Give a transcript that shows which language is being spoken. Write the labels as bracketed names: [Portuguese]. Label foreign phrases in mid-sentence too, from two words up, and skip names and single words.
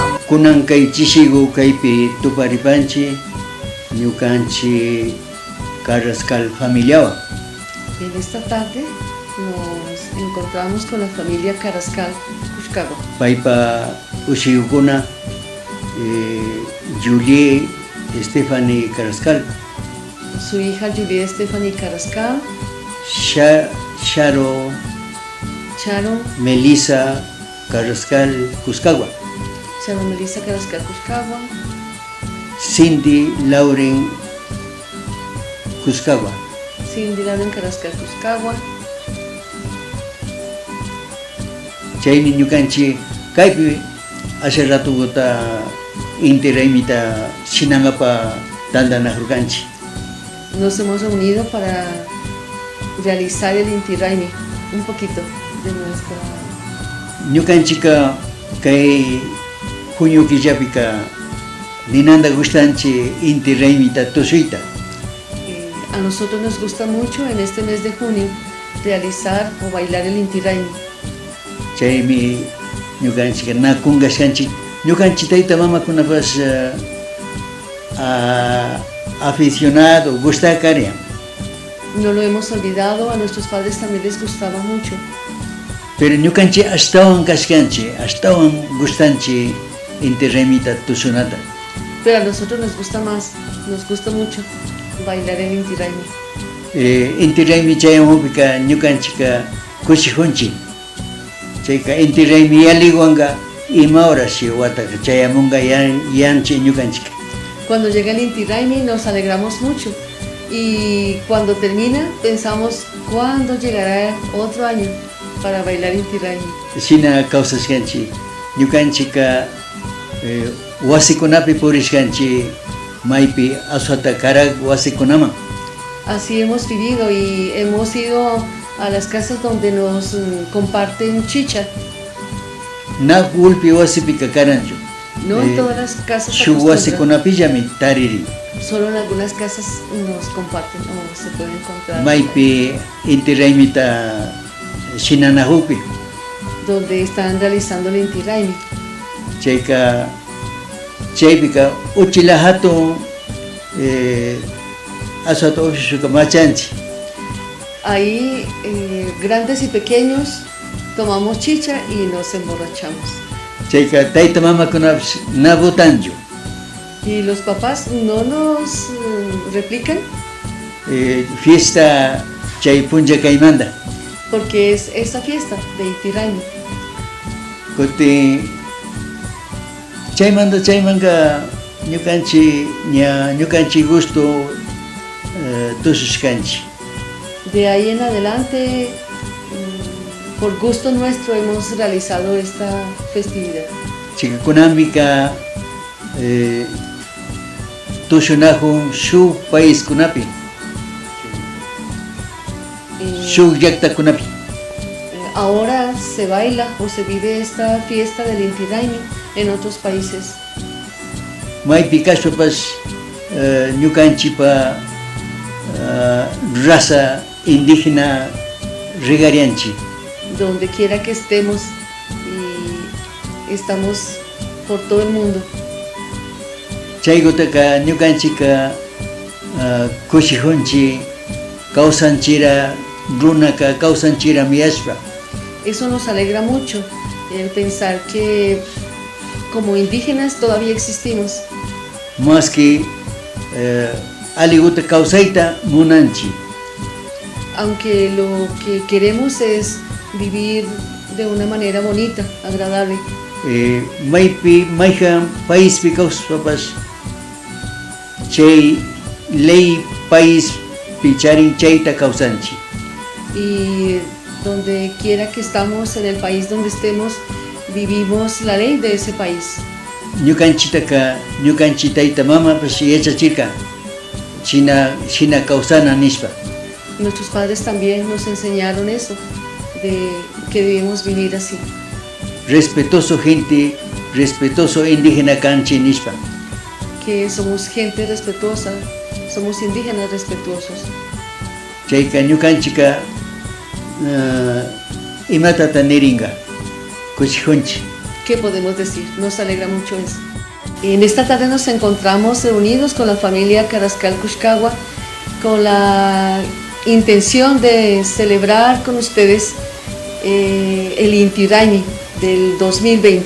[Quechua] kunan kay chishigu kaypi tuparipanchi ñukanchi Carrascal familiawa. [Spanish] En esta tarde nos encontramos con la familia Carrascal Cuscagua. [Quechua] Paypa ushigukuna Julie Stephanie Carrascal, [Spanish] Su hija Julie Stephanie Carrascal, [Quechua] Sharo [Spanish] Charo [Quechua] Melissa Carrascal Cuscagua, [Spanish] Melissa Carrascal Cuscagua, [Quechua] Cindy Lauren Cuscagua, [Spanish] Cindy Lauren Carrascal Cuscagua. [Quechua] Chayni ñukanchi kaypi [Spanish] hace rato [Quechua] gota interaimita shinangapa tandanajurkanchi. [Spanish] Nos hemos reunido para realizar el Inti Raymi, un poquito de nuestra... [Quechua] Ñukanchika kay junio killapika ninanda gustanchi Inti Raymita tusuyta. [Spanish] A nosotros nos gusta mucho en este mes de junio realizar o bailar el Inti Raymi. [Quechua] Chaymi ñukanchika nakungaskanchi ñukanchitayta mamakunapas aficionado gustakaria. [Spanish] No lo hemos olvidado, a nuestros padres también les gustaba mucho. [Quechua] Pero ñukanchi ashtawan gustanchi Inti Raymita tusunata. [Spanish] Pero a nosotros nos gusta más, nos gusta mucho bailar el Inti Raymi. [Quechua] Inti Raymi chayamupika ñukanchika kushijunchi. Chayka Inti Raymi yaliguanga ima horashi wataka chayamunga yanchi ñukanchika. [Spanish] Cuando llega el Inti Raymi nos alegramos mucho y cuando termina pensamos cuándo llegará otro año para bailar Inti Raymi. [Quechua] Shina kawsashkanchi ñukanchika wasikunapi purishkanchi maypi aswata karag wasikunaman. [Spanish] Así hemos vivido y hemos ido a las casas donde nos comparten chicha. [Quechua] Na gulpi wasipika karanchu. [Spanish] No en todas las casas se [Quechua] Shu [Spanish] acostumbra. [Quechua] wasikunapillami tariri. [Spanish] Solo en algunas casas nos comparten o se puede encontrar. [Quechua] Maypi Inti Raymita shinanahupi. [Spanish] Donde están realizando el Inti Raymi. [Quechua] Chaypika uchila hatun aswata ushuka machanchi. [Spanish] Ahí grandes y pequeños tomamos chicha y nos emborrachamos. [Quechua] Chayka tayta mamakunapas nabutanchu. [Spanish] Y los papás no nos replican. [Quechua] Fiesta chay puncha kaymanta. [Spanish] Porque es esa fiesta de Inti Raymi. [Quechua] Kuti chaymanga ñukanchi gusto tusushkanchi. [Spanish] De ahí en adelante, por gusto nuestro, hemos realizado esta festividad. [Quechua] Chikakunambika tushunahun shuk país kunapi, shuk llaqta kunapi. [Spanish] Ahora se baila o se vive esta fiesta del Inti Raymi en otros países. [Quechua] Maypi kashpapas ñukanchipa [Spanish] raza indígena [Quechua] regarianchi. [Spanish] Donde quiera que estemos y estamos por todo el mundo. [Quechua] Chaygotaka ñukanchika kushijunchi kawsanchira runaka kawsanchira miyashpa. [Spanish] Eso nos alegra mucho, el pensar que como indígenas todavía existimos. Más que [Quechua] aliguta kawsayta munanchi. [Spanish] Aunque lo que queremos es vivir de una manera bonita, agradable. [Quechua] Maypi mayhan paíspi kawspapas chay [Spanish] ley país [Quechua] picharin chayta kawsanchi. [Spanish] Y donde quiera que estamos, en el país donde estemos, vivimos la ley de ese país. [Quechua] Ñukanchitayta mamapas yachachirka shina kawsana nishpa. [Spanish] Nuestros padres también nos enseñaron eso, de que debemos vivir así. Respetuoso gente, respetuoso indígena [Quechua] kanchi nishpa. [Spanish] Que somos gente respetuosa, somos indígenas respetuosos. [Quechua] Chayka ñukanchika imatata niringa kushijunchi. [Spanish] ¿qué podemos decir? Nos alegra mucho eso. En esta tarde nos encontramos reunidos con la familia Carrascal Cuxcagua con la intención de celebrar con ustedes el Inti Raymi del 2020.